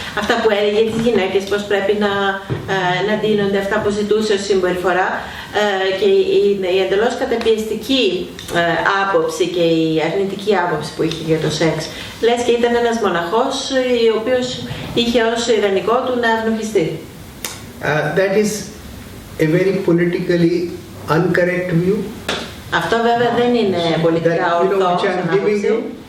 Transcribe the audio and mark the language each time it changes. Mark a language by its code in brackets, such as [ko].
[el] Αυτά που έλεγε τις γυναίκες, πώς πρέπει να ντύνονται, αυτά που ζητούσε ως συμπεριφορά, και η εντελώς καταπιεστική άποψη και η αρνητική άποψη που είχε για το σεξ. Λες και ήταν ένας μοναχός ο οποίος είχε ως ιδανικό του να ευνοχιστεί. [en] That is a very politically uncorrect view. [el] Αυτό βέβαια δεν είναι πολιτικά ορθό σαν άποψη.